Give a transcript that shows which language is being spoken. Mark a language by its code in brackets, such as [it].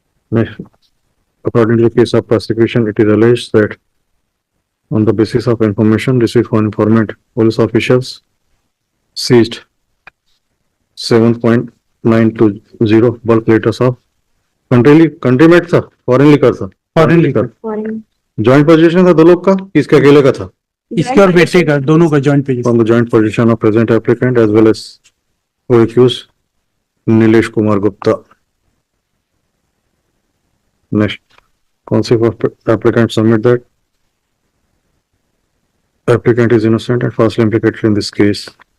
[en] Next, according to the case of prosecution, it is alleged that on the basis of information received from informant, police officials seized 7.920 bulk liters of country made [hi] था, [en] foreign liquor था, foreign liquor joint possession [hi] था दो लोग का, किसका अकेले का था? इसके और बेटे का, दोनों का joint page. [en] From the joint possession of present applicant as well as co-accused Nilesh Kumar Gupta. Next, counsel of applicant submit that applicant is innocent and falsely implicated in this case.